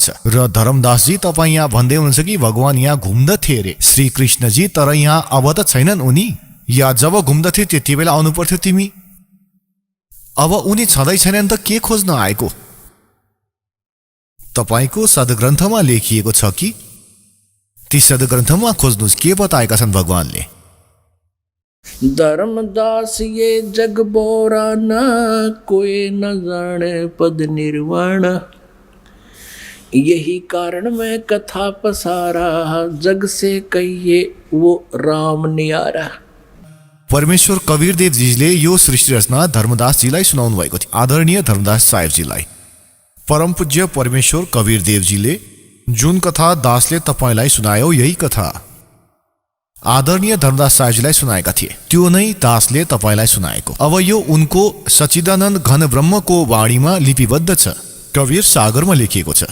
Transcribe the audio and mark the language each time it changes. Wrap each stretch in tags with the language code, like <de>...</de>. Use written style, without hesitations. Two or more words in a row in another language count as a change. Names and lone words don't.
<ne>र धर्मदासजी तपाईँ यहाँ भन्दै हुनुहुन्छ कि भगवान यहाँ घुम्दथे रे श्री कृष्णजी, तर यहाँ अब त छैनन् उनी, या जब घुम्दथे त्यति बेला आउनु पर्थ्यो तिमी? अब उनी छँदै छैनन् त के खोज्न आएको? तपाईको सद्ग्रन्थमा लेखिएको छ कि? ती सद्ग्रन्थमा खोज्नुस् के बताएका छन् भगवानले?</ne> <hi>धर्मदास ये जग बोरा ना, कोई न जाने पद निर्वाण। यही कारण मैं कथा पसारा, जग से कहिए वो राम न्यारा।</hi> <ne>परमेश्वर कबीरदेव जीले यो सृष्टि रचना धर्मदासजीलाई सुनाउनु भएको थियो। आदरणीय धर्मदास साहेबजीलाई परम पूज्य परमेश्वर कबीरदेवजीले जुन कथा दासले तपाईलाई सुनायो, यही कथा आदरणीय धर्मदास साहेबजीलाई सुनाएका थिए। त्यो नै दासले तपाईलाई सुनाएको। अब यो उनको सच्चिदानन्द घन ब्रह्मको वाणीमा लिपिबद्ध छ, कबीर सागरमा लेखिएको छ।</ne>